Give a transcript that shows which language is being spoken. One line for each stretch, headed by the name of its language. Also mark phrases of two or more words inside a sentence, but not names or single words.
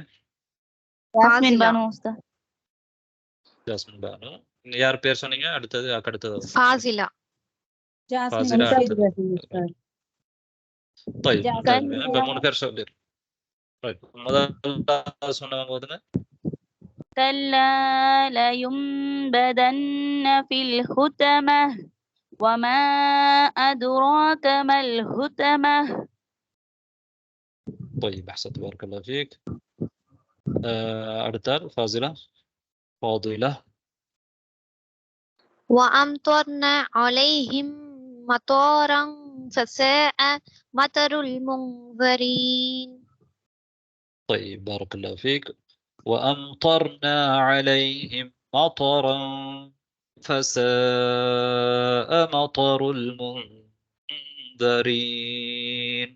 Tamil: ஜாஸ்மின் பானு உஸ்தாத். ஜாஸ்மின் பானு. யார் பேர் சொன்னீங்க? அடுத்தது ஃபாசிலா. ஃபாசிலா. طيب இப்ப 3 பேர் சொல்லிரு. ரைட், முதல்ல சொன்னவங்க ஓதுங்க.
Arabic: كلا لينبذن في الحطمة وما أدراك ما الحطمة. طيب احسنت بارك الله فيك.
Tamil: அடுத்த ஃபாசிலா ஃபாதிலா.
Arabic: وأمطرنا عليهم مطرا فساء مطر المنذرين. طيب بارك الله فيك. وأمطرنا عليهم مطرا فساء مطر المنذرين.